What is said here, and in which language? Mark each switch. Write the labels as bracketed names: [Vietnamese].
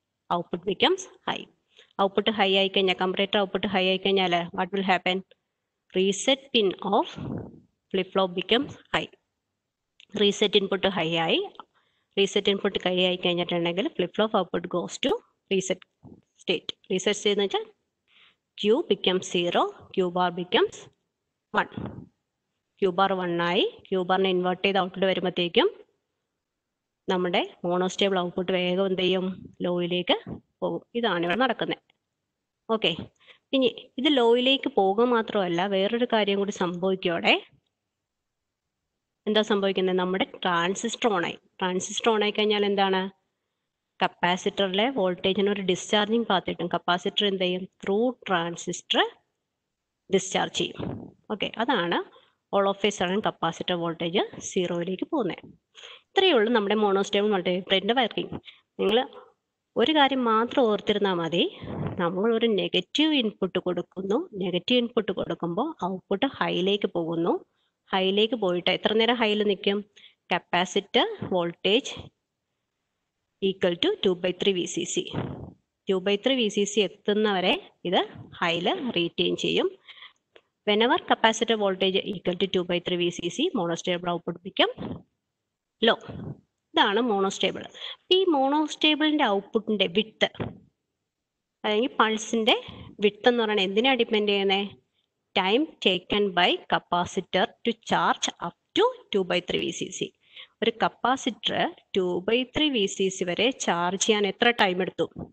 [English] Output becomes high. [Malayalam] Output high ആയി കഴിഞ്ഞാൽ, comparator output high ആയി കഴിഞ്ഞാൽ [English] What will happen? Reset pin of flip flop becomes high. [Malayalam] Reset input high ആയി. Reset input high ആയി കഴിഞ്ഞിട്ടുണ്ടെങ്കിൽ flip flop output [English] Goes to reset state. Reset state [Malayalam] എന്ന് വെച്ചാൽ [English] Q becomes 0, Q bar becomes 1. [Malayalam] Q bar 1 ആയി. Q barനെ invert ചെയ്ത് output വരുമ്പോഴത്തേക്കും നമ്മുടെ monostable output വേഗം എന്ത് ചെയ്യും, ലോയിലേക്ക് പോകും. ഇതാണ് ഇവിടെ നടക്കുന്നത്. ഓക്കെ, ഇനി ഇത് ലോയിലേക്ക് പോകുക മാത്രമല്ല, വേറൊരു കാര്യം കൂടി സംഭവിക്കോടെ. എന്താ സംഭവിക്കുന്നത്? നമ്മുടെ ട്രാൻസിസ്റ്റർ ഓണായി. ട്രാൻസിസ്റ്റർ ഓണായി കഴിഞ്ഞാൽ എന്താണ്? കപ്പാസിറ്ററിലെ വോൾട്ടേജിന് ഒരു ഡിസ്ചാർജിങ് പാത്ത് കിട്ടും. കപ്പാസിറ്റർ എന്ത് ചെയ്യും? ത്രൂ ട്രാൻസിസ്റ്റർ ഡിസ്ചാർജ് ചെയ്യും. ഓക്കെ, അതാണ് [English] all of a sudden [Malayalam] capacitor voltage സീറോയിലേക്ക് പോകുന്നത്. ഇത്രയേ ഉള്ളൂ നമ്മുടെ മോണോസ്റ്റേബിൾ മൾട്ടിമീറ്ററിന്റെ വർക്കിംഗ്. നിങ്ങൾ ഒരു കാര്യം മാത്രം ഓർത്തിരുന്നാൽ മതി. നമ്മൾ ഒരു നെഗറ്റീവ് ഇൻപുട്ട് കൊടുക്കുന്നു. നെഗറ്റീവ് ഇൻപുട്ട് കൊടുക്കുമ്പോൾ ഔട്ട്പുട്ട് ഹൈയിലേക്ക് പോകുന്നു. ഹൈയിലേക്ക് പോയിട്ട് എത്ര നേരം ഹൈയിൽ നിൽക്കും? Capacitor voltage equal to 2/3 VCC. 2/3 VCC എത്തുന്നവരെ ഇത് ഹൈയിൽ റീറ്റെയിൻ ചെയ്യും. [English] whenever capacitor voltage equal to 2/3 VCC, monostable output become low. [Malayalam] ഇതാണ് മോണോസ്റ്റേബിൾ. ഈ മോണോസ്റ്റേബിളിന്റെ ഔട്ട്പുട്ടിന്റെ വിഡ്ത്ത് അല്ലെങ്കിൽ പൾസിന്റെ വിഡ്ത്ത് എന്ന് പറയുന്നത് എന്തിനാണ് ഡിപ്പെൻഡ് ചെയ്യുന്നത്? [English] Time taken by capacitor to charge up to 2/3 VCC. [Malayalam] ഒരു കപ്പാസിറ്റർ 2/3 VCC വരെ ചാർജ് ചെയ്യാൻ എത്ര ടൈം എടുത്തു?